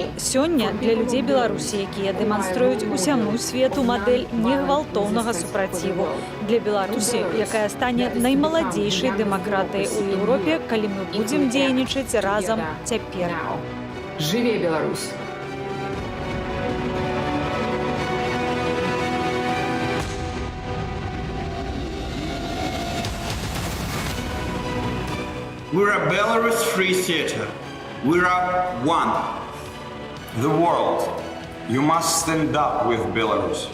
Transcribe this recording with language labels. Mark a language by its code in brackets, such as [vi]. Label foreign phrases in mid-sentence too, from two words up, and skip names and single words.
[be] Сёння для людзей Беларусі, якія дэманструюць усяму свету мадэль негвалтоўнага супраціву. Для Беларусі, якая стане наймаладзейшай дэмакратыяй у Еўропе, калі мы будзем дзейнічаць разам цяпер. Жыве Беларусь! [en] We're a Belarus Free Theater. We're a one. The world. You must stand up with Belarus.